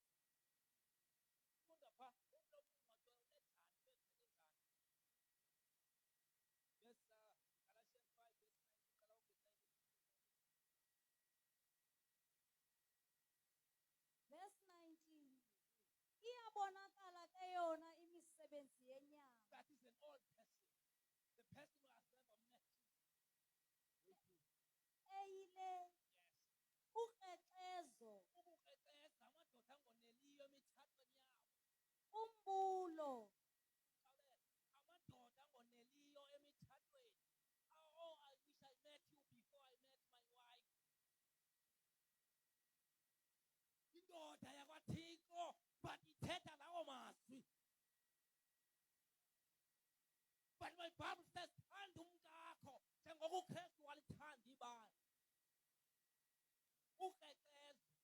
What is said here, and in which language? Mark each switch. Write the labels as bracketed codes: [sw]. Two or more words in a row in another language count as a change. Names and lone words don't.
[en] Wonderful. Open up your mouth, yes, sir. Galatians 5 verse 19. Verse 19. [xh] Iyabonakala ke yona imisebenzi yenyama. [en] That is an old person. The person who has never met Jesus. [xh] Eyile. [en] Yes. [xh] Ukrexezo. Ubukrexeza amadoda angoneliyo emitshatweni yabo. Umbulo. Amadoda angoneliyo emitshatweni. [en] Oh, I wish I met you before I met my wife. [xh] Indoda yakwaThixo but ithetha lawo mazwi. But [en] my Bible says [xh] thanda umkakho njengoko uKristu walithanda ibandla. Ukrexezo.